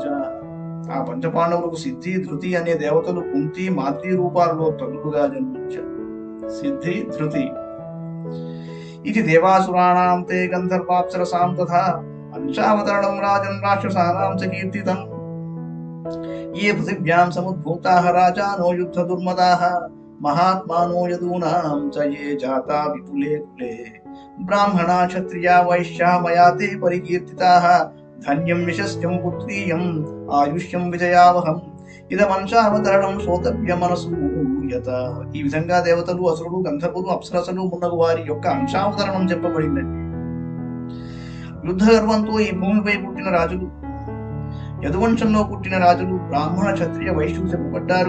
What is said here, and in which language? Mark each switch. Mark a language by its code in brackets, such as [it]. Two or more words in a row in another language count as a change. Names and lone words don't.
[te] ఆ పంచపాండవులకు సిద్ధి, ధృతి అనే దేవతలు కుంతి, మాద్రి రూపాలలో తల్లులుగా జన్మించారు. సిద్ధి, ధృతి. [sa] ఇది దేవాసురాణాం తే గంధర్వాప్సరసాం తథా అంశావతరణం రాజన్ రాక్షసానాం చ కీర్తితం. ये पृथिव्यां समुद्भूताः राजानो युद्ध दुर्मदाः महात्मानो यदूनां च ये जाता विपुले कुले ब्राह्मणा क्षत्रिया वैश्या मया ते परिकीर्तिताः धन्यं यशस्यं पुत्रीयं आयुष्यं विजयावहम् ఇదమంశావతరణం శ్రోతవ్యమనసూయత. [te] ఈ విధంగా దేవతలు, అసురులు, గంధర్వులు, అప్సరసలు మున్నగు వారి యొక్క అంశావతరణం చెప్పబడిందండి. యుద్ధ గర్వంతో ఈ భూమిపై పుట్టిన రాజులు, యదువంశంలో పుట్టిన రాజులు, బ్రాహ్మణ, క్షత్రియ, వైశ్యులు చెప్పబడ్డారు.